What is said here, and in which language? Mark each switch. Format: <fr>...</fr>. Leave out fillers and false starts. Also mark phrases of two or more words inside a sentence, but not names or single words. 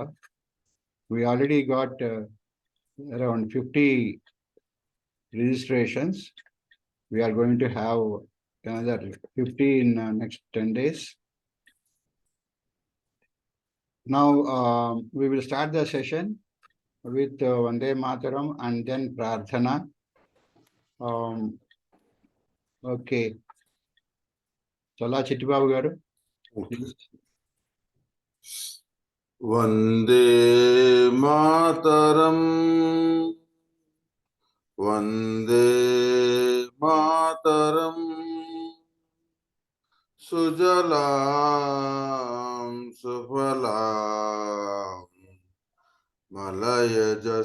<en>We already got around 50 registrations. We are going to have another 50 in next 10 days. Now we will start the session with Vande Mataram and then Prarthana.</en> <te>ఓకే. చాలా చిట్టిబాబు గారు.</te> <sa>वन्दे मातरम्, वन्दे मातरम्, सुजलाम् सुफलाम्, मलय</sa>